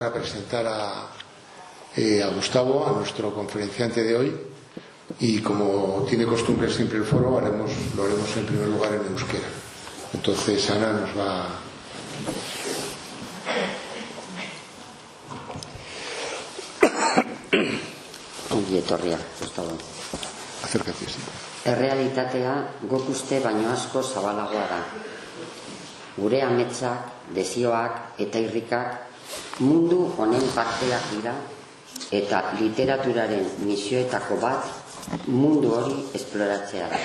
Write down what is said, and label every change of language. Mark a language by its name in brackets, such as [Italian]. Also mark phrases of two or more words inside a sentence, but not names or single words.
[Spanish] Para presentar a Gustavo, a nuestro conferenciante de hoy, y como tiene costumbre siempre el foro, lo haremos en primer lugar en euskera. Entonces Ana nos va [Basque] ongi etorria, Gustavo. [Spanish] Acércate, sí. [Basque] Errealitatea guk uste baino asko zabalagoa da. Gure ametsak, desioak eta irrikak mundu honen parteak dira, eta literaturaren misioetako bat mundu hori esploratzea da.